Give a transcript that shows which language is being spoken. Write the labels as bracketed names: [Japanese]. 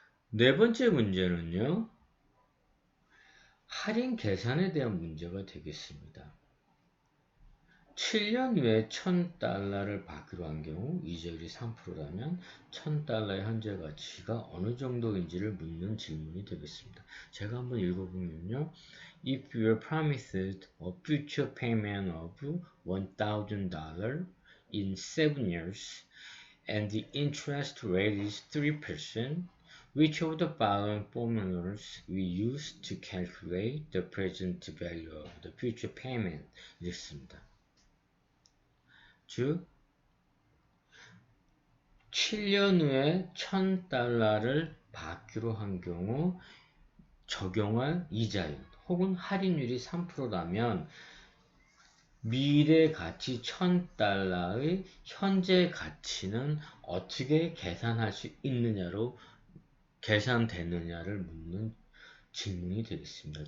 [Korean] 네 번째 문제는요. 할인 계산에 대한 문제가 되겠습니다. 7년 후에 1000달러를 받기로 한 경우 이자율이 3%라면 1000달러의 현재 가치가 어느 정도인지를 묻는 질문이 되겠습니다. 제가 한번 읽어보면요. [English] If you are promised a future payment of $1,000 in 7 years and the interest rate is 3%, which of the following formulas we use to calculate the present value of the future payment? [Korean] 이랬습니다. 즉 7년 후에 1000달러를 받기로 한 경우 적용할 이자율 혹은 할인율이 3%라면 미래 가치 1000달러의 현재 가치는 어떻게 계산할 수 있느냐로 계산되느냐를 묻는 질문이 되겠습니다.